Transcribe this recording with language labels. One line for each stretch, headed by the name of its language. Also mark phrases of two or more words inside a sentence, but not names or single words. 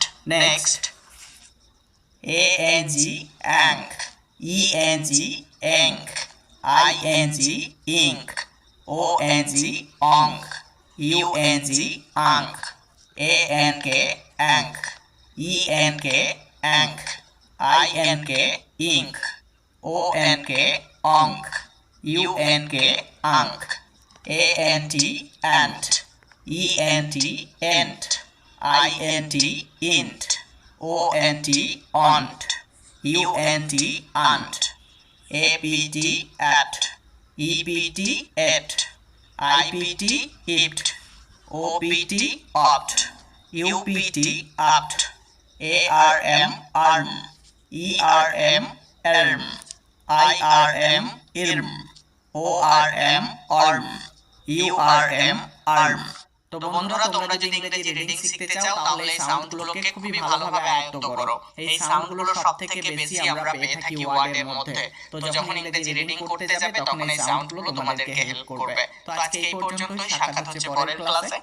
English: Next, ANG ank, ENG enk, ING ink, ONG onk, UNG unk, ANK ank, ENK ank, INK ink, ONK onk, UNK unk, ANT ant, ENT ent, INT int, ONT ont, UNT unt, APT apt, EPT ept, IPT ipt, OPT opt, UPT upt, ARM arm, ERM erm, IRM irm, ORM orm, URM arm।
Bangla: তো বন্ধুরা, তোমরা যদি ইংরেজি রিডিং শিখতে চাও তাহলে এই সাউন্ডগুলোকে খুবই ভালোভাবে আয়ত্ত করো। এই সাউন্ডগুলো সবথেকে বেশি আমরা পেয়ে থাকি ওয়ার্ডের মধ্যে। তো যখন ইংরেজি রিডিং করতে যাবে তখন এই সাউন্ডগুলো তোমাদেরকে হেল্প করবে। তো আজকে এই পর্যন্তই, সাক্ষাৎ হচ্ছে পরের ক্লাসে।